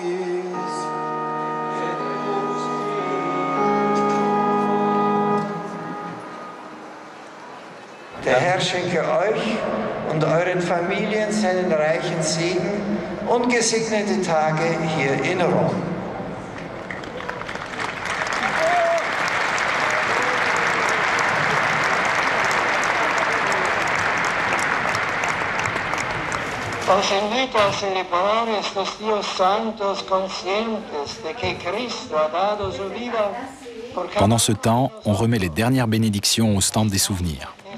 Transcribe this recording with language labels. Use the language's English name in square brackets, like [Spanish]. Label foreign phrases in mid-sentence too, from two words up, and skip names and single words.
[German] Der Herr schenke euch und euren Familien seinen reichen Segen und gesegnete Tage hier in Rom. [Spanish] Os invito a celebrar estos días santos conscientes de que Cristo ha dado su vida. [French] Pendant ce temps, on remet les dernières bénédictions au stand des souvenirs.